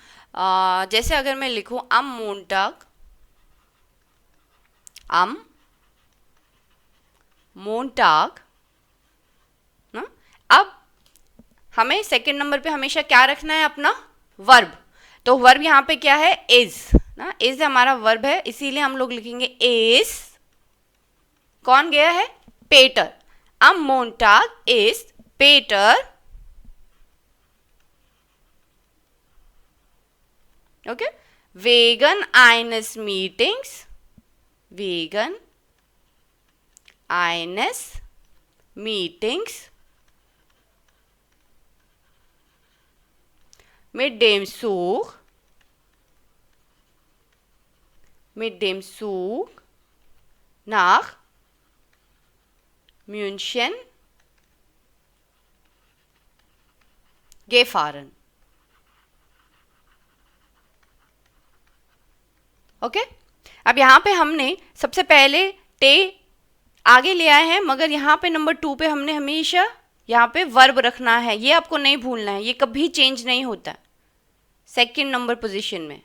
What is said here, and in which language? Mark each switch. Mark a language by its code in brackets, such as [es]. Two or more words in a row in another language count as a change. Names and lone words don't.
[hi] जैसे अगर मैं लिखूँ [de] am Montag, am Montag [hi] ना। अब हमें सेकंड नंबर पे हमेशा क्या रखना है, अपना वर्ब। तो वर्ब यहाँ पे क्या है, इज ना। इज हमारा वर्ब है, इसीलिए हम लोग लिखेंगे इज। कौन गया है, पेटर। [de] am Montag is Peter, okay, wegen eines Meetings, wegen eines Meetings mit dem Zug nach München gefahren। [hi] ओके, अब यहाँ पे हमने सबसे पहले टे आगे ले आए हैं, मगर यहाँ पे नंबर 2 पे हमने हमेशा यहाँ पे वर्ब रखना है। ये आपको नहीं भूलना है, ये कभी चेंज नहीं होता [en] second number position [hi] में।